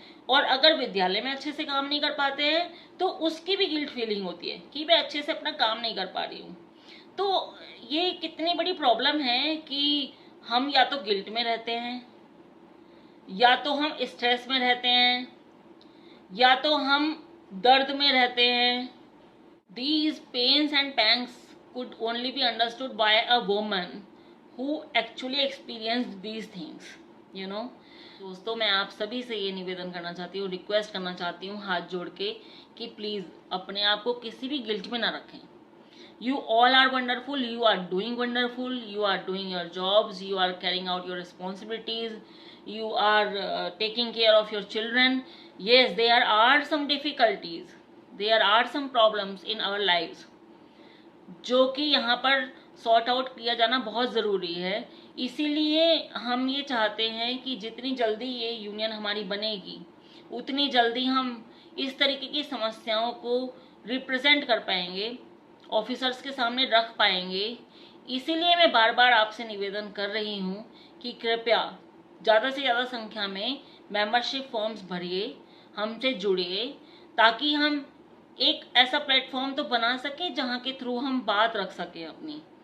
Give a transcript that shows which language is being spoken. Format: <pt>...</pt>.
<hi>और अगर विद्यालय में अच्छे से काम नहीं कर पाते हैं तो उसकी भी गिल्ट फीलिंग होती है कि मैं अच्छे से अपना काम नहीं कर पा रही हूँ। तो ये कितनी बड़ी प्रॉब्लम है कि हम या तो गिल्ट में रहते हैं, या तो हम स्ट्रेस में रहते हैं, या तो हम दर्द में रहते हैं।</hi> <en>These pains and pangs could only be understood by a woman who actually experienced these things, you know।</en> <hi>दोस्तों, मैं आप सभी से ये निवेदन करना चाहती हूँ, रिक्वेस्ट करना चाहती हूँ हाथ जोड़ के कि प्लीज अपने आप को किसी भी गिल्ट में ना रखें।</hi> <en>You all are wonderful, you are doing wonderful, you are doing your jobs, you are carrying out your responsibilities, you are taking care of your children. Yes, there are some difficulties, there are some problems in our lives</en> <hi>जो कि यहाँ पर sort out किया जाना बहुत ज़रूरी है। इसीलिए हम ये चाहते हैं कि जितनी जल्दी ये यूनियन हमारी बनेगी उतनी जल्दी हम इस तरीके की समस्याओं को रिप्रेजेंट कर पाएंगे, ऑफिसर्स के सामने रख पाएंगे। इसीलिए मैं बार बार आपसे निवेदन कर रही हूँ कि कृपया ज़्यादा से ज़्यादा संख्या में मेंबरशिप फॉर्म्स भरिए, हमसे जुड़िए, ताकि हम एक ऐसा प्लेटफॉर्म तो बना सके जहाँ के थ्रू हम बात रख सके अपनी।</hi>